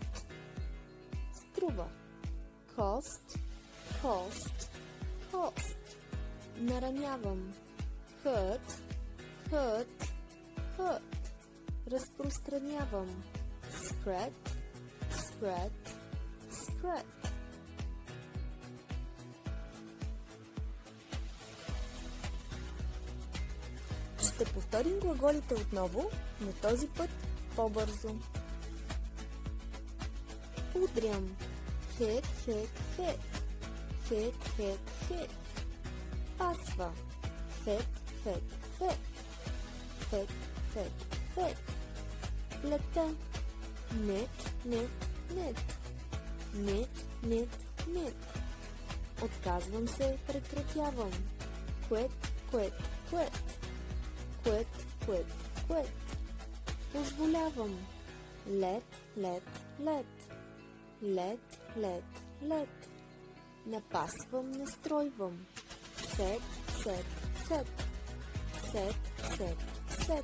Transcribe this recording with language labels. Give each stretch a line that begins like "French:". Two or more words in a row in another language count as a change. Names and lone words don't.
English: Струва. Cost, cost, cost. Наранявам. Hurt, hurt, hurt. Разпространявам. Spread, spread, spread.
Bulgarian: Ще повторим глаголите отново, но този път по-бързо. Удрям.
English: Hit, hit, hit. Hit, hit, hit.
Bulgarian: Пасва.
English: Fit, fit, fit. Fit, fit, fit. Плета. Knit, knit, knit. Knit, knit, knit.
Bulgarian: Отказвам се, прекратявам.
English: Quit, quit, quit. Quit, quit, quit. Позволявам. Let, let, let. Let, let, let.
Bulgarian: Напасвам, настройвам.
English: Set, set, set. Set, set, set.